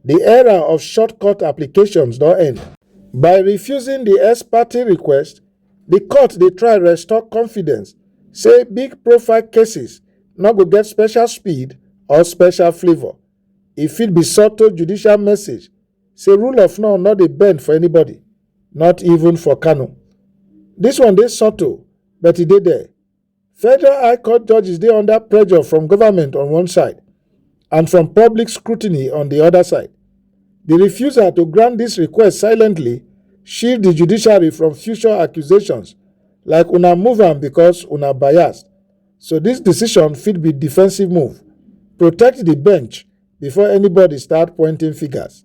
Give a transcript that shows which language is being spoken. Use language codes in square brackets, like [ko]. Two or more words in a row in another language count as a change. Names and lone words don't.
[pcm] The era of shortcut applications don end. By refusing the ex parte request, the court dey try restore confidence say big profile cases no go get special speed or special flavour. E fit be subtle judicial message say rule of law no dey bend for anybody, not even for Kanu. Dis one dey subtle, but e dey there. Federal High Court judges dey under pressure from government on one side and from public scrutiny on the other side. The refusal to grant this request silently shield the judiciary from future accusations like una move am because una biased. So this decision fit be defensive move. Protect the bench before anybody start pointing fingers.